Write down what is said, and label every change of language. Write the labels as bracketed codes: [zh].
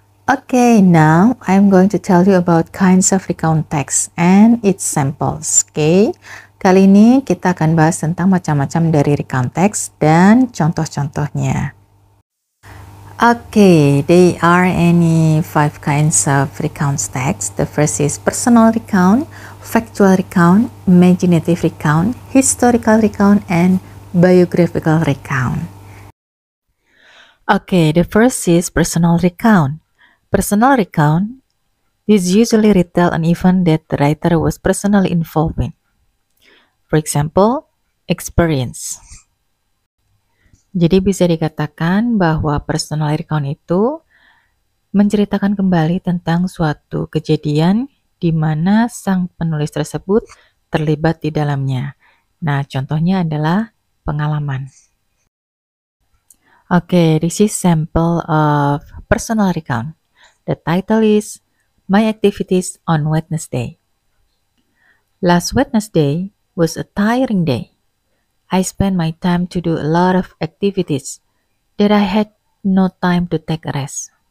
[en] Okay, now I'm going to tell you about kinds of recount text and its samples. [id] Okay, kali ini kita akan bahas tentang macam-macam dari recount text dan contoh-contohnya. [en] Okay, there are any 5 kinds of recount text. The first is Personal Recount, Factual Recount, Imaginative Recount, Historical Recount, and Biographical Recount. Okay, the first is Personal Recount. Personal Recount is usually retell an event that the writer was personally involved in. For example, experience. [id] Jadi bisa dikatakan bahwa personal recount itu menceritakan kembali tentang suatu kejadian di mana sang penulis tersebut terlibat di dalamnya. Nah, contohnya adalah pengalaman. [en] Okay, this is sample of personal recount. The title is My Activities on Wednesday. Last Wednesday was a tiring day. I spent my time to do a lot of activities that I had no time to take a rest.